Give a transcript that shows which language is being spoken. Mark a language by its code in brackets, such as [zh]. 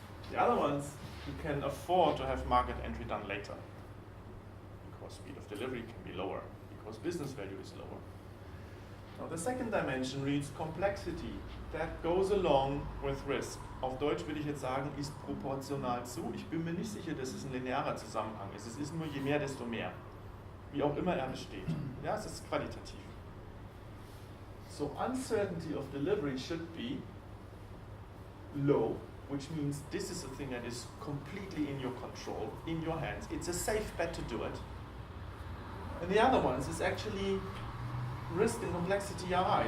[en] The other ones, you can afford to have market entry done later, because speed of delivery can be lower, because business value is lower. Now the second dimension reads complexity. That goes along with risk. [de] Auf Deutsch würde ich jetzt sagen, ist proportional zu. Ich bin mir nicht sicher, dass es ein linearer Zusammenhang ist. Es ist nur je mehr, desto mehr. Wie auch immer er besteht. Ja, es ist qualitativ. [en] So uncertainty of delivery should be low, which means this is a thing that is completely in your control, in your hands. It's a safe bet to do it. And the other ones is actually risk and complexity are high.